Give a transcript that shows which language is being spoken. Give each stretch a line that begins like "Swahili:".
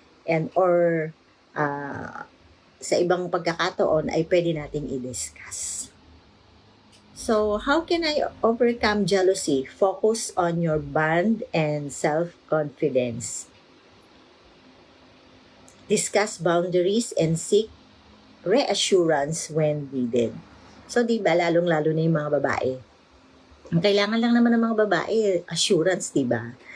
Filipino: And or sa ibang pagkakataon ay pwede nating i-discuss.
English: So, how can I overcome jealousy? Focus on your bond and self-confidence. Discuss boundaries and seek reassurance when needed.
Filipino: So, diba, lalong-lalo na yung mga babae. Ang kailangan lang naman ng mga babae, assurance, diba?